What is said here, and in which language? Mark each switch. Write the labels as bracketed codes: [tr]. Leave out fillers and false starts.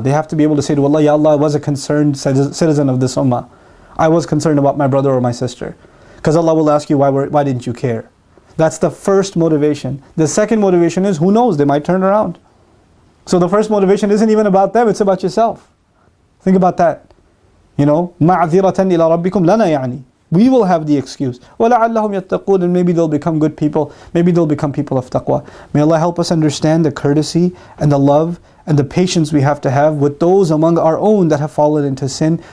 [en] They have to be able to say to Allah, Ya Allah, I was a concerned citizen of this ummah. I was concerned about my brother or my sister. Because Allah will ask you, why didn't you care? That's the first motivation. The second motivation is, who knows, they might turn around. So the first motivation isn't even about them, it's about yourself. Think about that. You know, [ar] مَعْذِرَةً إِلَىٰ رَبِّكُمْ لَنَا يَعْنِي. [en] We will have the excuse. [ar] وَلَعَلَّهُمْ يَتَّقُونَ. [en] And maybe they'll become good people. Maybe they'll become people of taqwa. May Allah help us understand the courtesy and the love and the patience we have to have with those among our own that have fallen into sin.